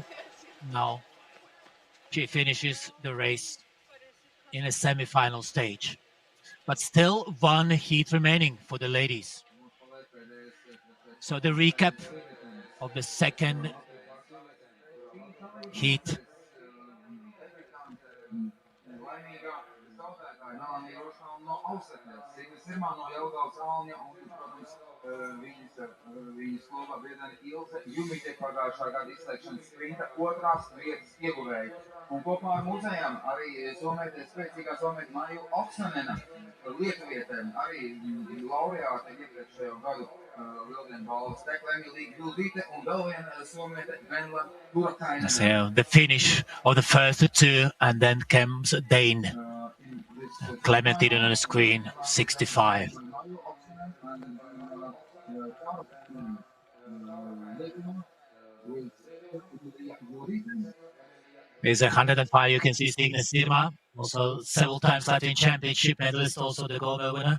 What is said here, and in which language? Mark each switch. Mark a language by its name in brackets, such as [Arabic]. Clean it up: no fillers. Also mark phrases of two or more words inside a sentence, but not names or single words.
[English] Now she finishes the race in a semi-final stage. But still one heat remaining for the ladies. So the recap of the second heat. [Latvian] Viņas kluba biedrene Ilze Jumite pagājušā gada izslēgšanas sprinta otrās vietas ieguvēja. Un kopā ar mūsējām arī somiete, spēcīgā somiete Maiju Oksanena, lietuvietēm, arī laureāte iepriekšējo gadu Lieldienu balvas tekla Emīlija Lieldienu un vēl viena somiete Venla Turakainen. [English] So the finish of the first two, and then comes Dane. Clementine on the screen, 65. With 105, you can see Stigna Sirma, also several times Latvian championship medalist, also the gold medal winner.